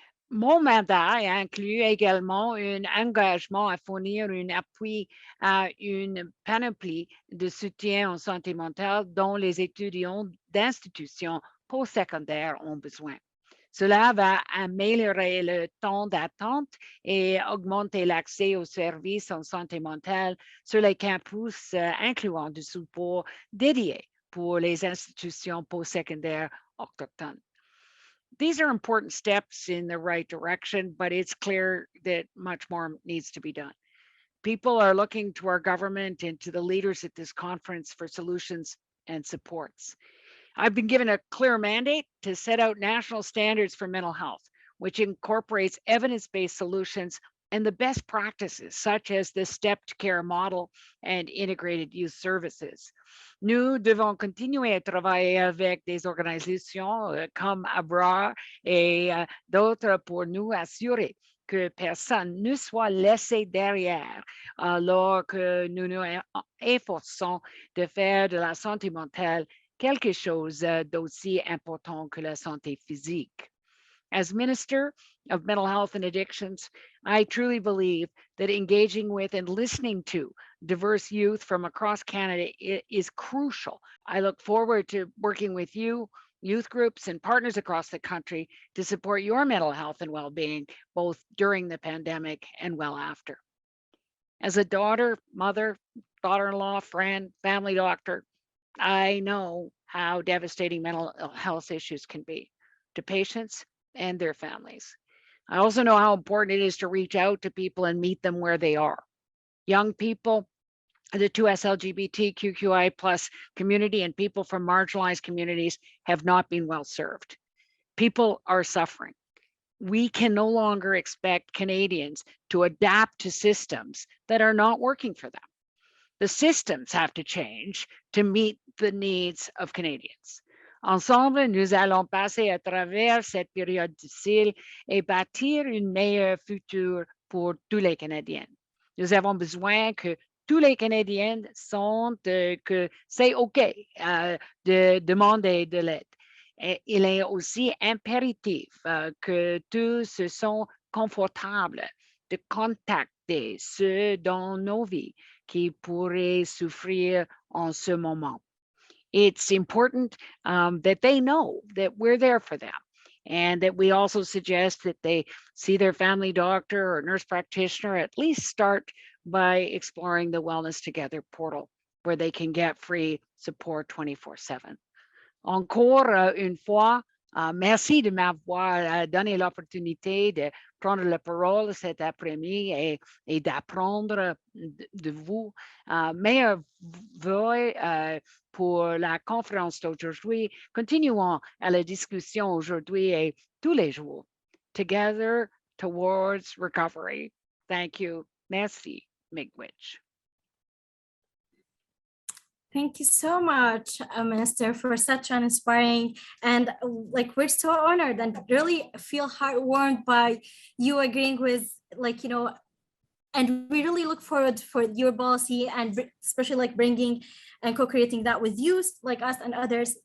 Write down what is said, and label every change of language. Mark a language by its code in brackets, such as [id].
[fr] Mon mandat inclut également un engagement à fournir un appui à une panoplie de soutien en santé mentale dont les étudiants d'institutions postsecondaires ont besoin. Cela va améliorer le temps d'attente et augmenter l'accès aux services en santé mentale sur les campus, incluant du support dédié pour les institutions postsecondaires autochtones. [en] These are important steps in the right direction, but it's clear that much more needs to be done. People are looking to our government and to the leaders at this conference for solutions and supports. I've been given a clear mandate to set out national standards for mental health, which incorporates evidence-based solutions and the best practices, such as the stepped care model and integrated youth services. [fr] Nous devons continuer à travailler avec des organisations comme ABRAR et d'autres pour nous assurer que personne ne soit laissé derrière alors que nous nous efforçons de faire de la santé mentale quelque chose d'aussi important que la santé physique. [en] As Minister of Mental Health and Addictions, I truly believe that engaging with and listening to diverse youth from across Canada is crucial. I look forward to working with you, youth groups, and partners across the country to support your mental health and well-being, both during the pandemic and well after. As a daughter, mother, daughter-in-law, friend, family doctor, I know how devastating mental health issues can be to patients and their families. I also know how important it is to reach out to people and meet them where they are. Young people, the 2S LGBTQI+ community, and people from marginalized communities have not been well served. People are suffering. We can no longer expect Canadians to adapt to systems that are not working for them. The systems have to change to meet the needs of Canadians. [fr] Ensemble, nous allons passer à travers cette période difficile et bâtir un meilleur futur pour tous les Canadiens. Nous avons besoin que tous les Canadiens sont que c'est OK de demander de l'aide. Et il est aussi impératif que tous se sont confortables de contacter ceux dans nos vies qui pourraient souffrir en ce moment. [en] It's important that they know that we're there for them, and that we also suggest that they see their family doctor or nurse practitioner, at least start by exploring the Wellness Together portal, where they can get free support 24/7. [fr] Encore une fois, merci de m'avoir donné l'opportunité de prendre la parole cet après-midi et d'apprendre de vous. Mes voeux pour la conférence d'aujourd'hui. Continuons à la discussion aujourd'hui et tous les jours. [en] Together towards recovery. Thank you. Merci, Miigwech. Thank you so much, Minister, for such an inspiring, and like, we're so honored and really feel heartwarmed by you agreeing with, like, and we really look forward for your policy, and especially like bringing and co-creating that with you, like us and others.